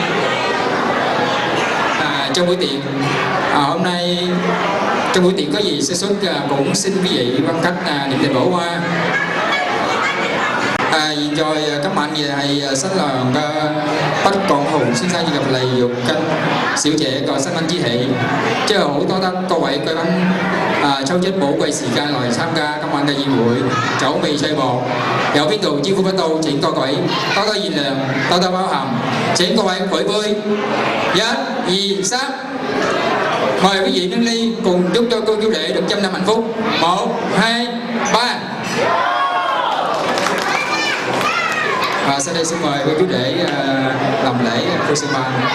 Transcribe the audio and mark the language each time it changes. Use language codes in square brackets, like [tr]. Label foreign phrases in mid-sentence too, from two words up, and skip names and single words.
[vi] Trong buổi tiệc hôm nay trong buổi tiệc có gì sơ suất cũng xin quý vị quan khách niệm tình bỏ qua. [yue] 現在今晚嘅係新郎嘅北港豪先生以及黎玉根小姐個新婚之喜，即係好多得各位貴賓抽出寶貴時間來參加今晚嘅宴會，酒味趣薄，有邊度招呼不到，請各位多多見諒，多多包涵，請各位舉杯 ，1、2、3。 [vi] Mời quý vị nâng ly cùng chúc cho cô chú rể được trăm năm hạnh phúc. 1, 2, 3. Và sau đây xin mời cô chú rể làm lễ cô sư ba.